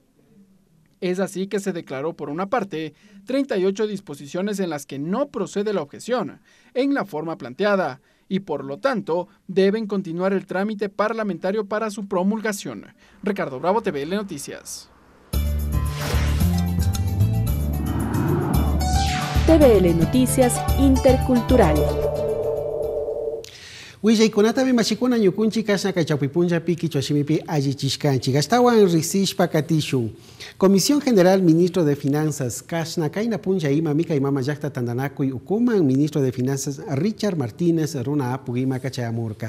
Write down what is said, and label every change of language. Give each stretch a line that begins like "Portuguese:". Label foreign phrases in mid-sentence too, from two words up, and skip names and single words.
Spanish: Es así que se declaró, por una parte, 38 disposiciones en las que no procede la objeción, en la forma planteada, y por lo tanto, deben continuar el trámite parlamentario para su promulgación. Ricardo Bravo, TVL Noticias. TVL Noticias Intercultural.
Quechua: Willaikunatami mashikuna ñukunchik kasna kaychawpipunllapi kichwashimipi allichishkanchik astawan riksishpa katishun.
Spanish: Comisión General Ministro de Finanzas
Quechua: kasna kayna punlla imami kaymama llaqta tandanakuy ukuman
Spanish: Ministro de Finanzas
Quechua: Richard Martínez runa apugima kachayamurka.